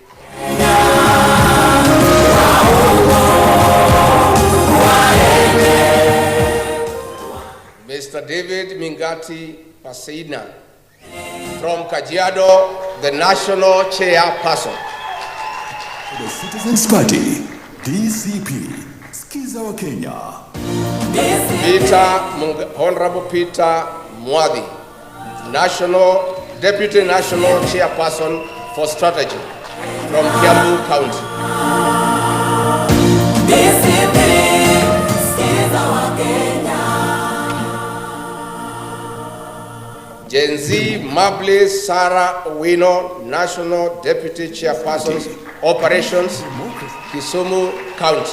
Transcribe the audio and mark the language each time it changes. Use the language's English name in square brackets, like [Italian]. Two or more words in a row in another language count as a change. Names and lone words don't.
[English] Mr. David Mingati Pasina from Kajiado, the national chairperson. The Citizens Party, DCP, Skiza wa Kenya. Honorable Peter Mwadi, Deputy National Chairperson for Strategy from Kiambu County. Gen Z Mabli Sarah Owino, National Deputy Chairperson, Operations, Kisumu County.